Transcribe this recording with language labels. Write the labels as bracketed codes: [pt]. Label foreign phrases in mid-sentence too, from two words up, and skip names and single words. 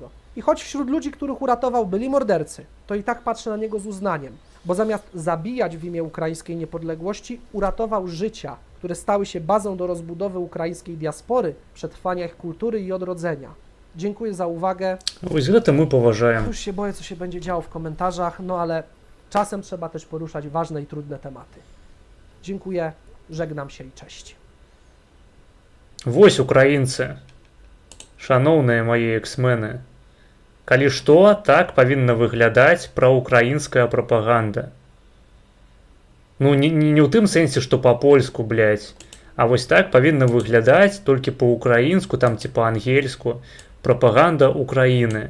[pl] I choć wśród ludzi, których uratował, byli mordercy, to i tak patrzę na niego z uznaniem, bo zamiast zabijać w imię ukraińskiej niepodległości, uratował życia, które stały się bazą do rozbudowy ukraińskiej diaspory, przetrwania ich kultury i odrodzenia. Dziękuję za uwagę. [be] Ось гэта мы паважаем. [pl] Już się boję, co się będzie działo w komentarzach, no ale czasem trzeba też poruszać ważne i trudne tematy. Dziękuję, żegnam się i cześć. [be] Вось украінцы, шаноўныя мае эксмены. Калі што, так павінна выглядаць праўкраінская прапаганда. Ну, не ў тым сэнсе, што па-польску, блядь, а вось так павінна выглядаць толькі па-украінску, там ці па-ангельску, прапаганда Украіны.